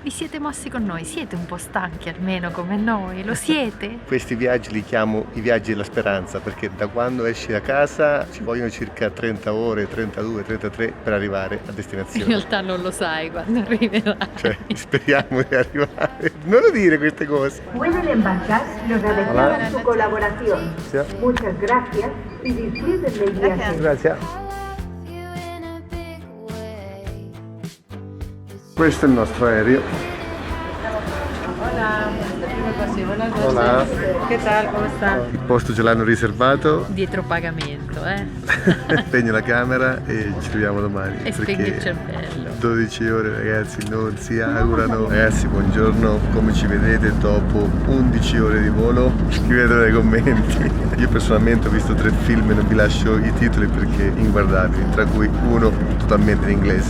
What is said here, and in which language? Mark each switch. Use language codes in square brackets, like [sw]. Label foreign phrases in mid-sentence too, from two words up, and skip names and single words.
[it] Vi siete mossi con noi, siete un po' stanchi almeno come noi, lo siete? Questi viaggi li chiamo i viaggi della speranza perché da quando esci da casa ci vogliono circa 30 ore, 32, 33 per arrivare a destinazione. In realtà non lo sai quando arriverai. Cioè, speriamo di arrivare. Non lo dire queste cose. [es] Pueden embarcar, nos agradecemos su colaboración. [it] Sì. [es] Muchas gracias y disfruten del viaje. [it] Grazie. Questo è il nostro aereo. [es] Hola. ¿Qué tal? ¿Cómo está? [it] Il posto ce l'hanno riservato. Dietro pagamento, Spegno la camera e ci vediamo domani. E spegni perché il cervello. 12 ore ragazzi non si augurano. Ragazzi, buongiorno, come ci vedete dopo 11 ore di volo? Scrivetelo nei commenti. Io personalmente ho visto 3 film e non vi lascio i titoli perché inguardabili, tra cui uno totalmente in inglese.